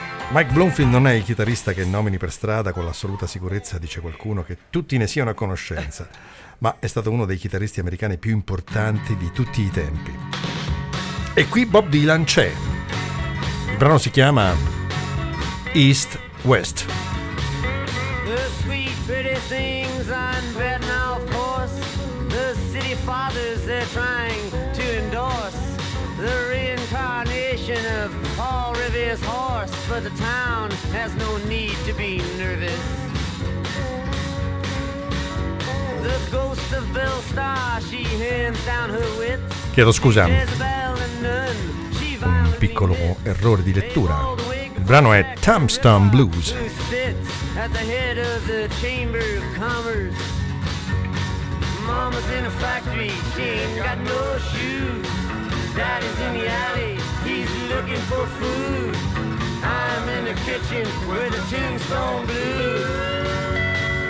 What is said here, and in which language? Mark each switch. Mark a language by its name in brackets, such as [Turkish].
[Italian] Mike Bloomfield non è il chitarrista che nomini per strada con l'assoluta sicurezza, dice qualcuno, che tutti ne siano a conoscenza, ma è stato uno dei chitarristi americani più importanti di tutti i tempi. E qui Bob Dylan c'è. Il brano si chiama East West. [English] The sweet pretty things I'm betting off course. The city fathers they're trying to endorse. The reincarnation of Paul Revere's horse. For the town has no need to be nervous. The ghost of Bill Starr, she hands down her wits. [Italian] Chiedo scusa, un piccolo errore di lettura. Il brano è Tombstone Blues. [English] At the head of the Chamber of Commerce. Mama's in a factory, she ain't got no shoes. Daddy's in the alley, he's looking for food. I'm in the kitchen with a tombstone blues.